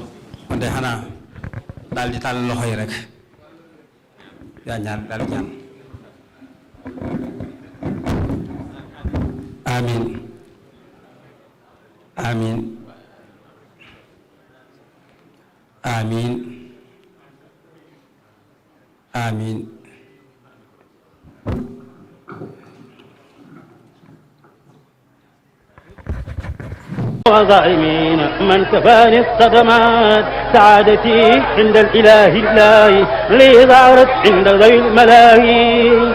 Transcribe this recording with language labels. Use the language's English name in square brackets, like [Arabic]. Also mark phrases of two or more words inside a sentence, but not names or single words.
[Wolof] kon de xanaa daal di tàll loxo yi rek yaa ñaar daal di ñaan amin amin amin amin [Arabic] وظالمين من كفاني الصدمات سعادتي عند الإله لي ظهرت عند ذوي الملاهي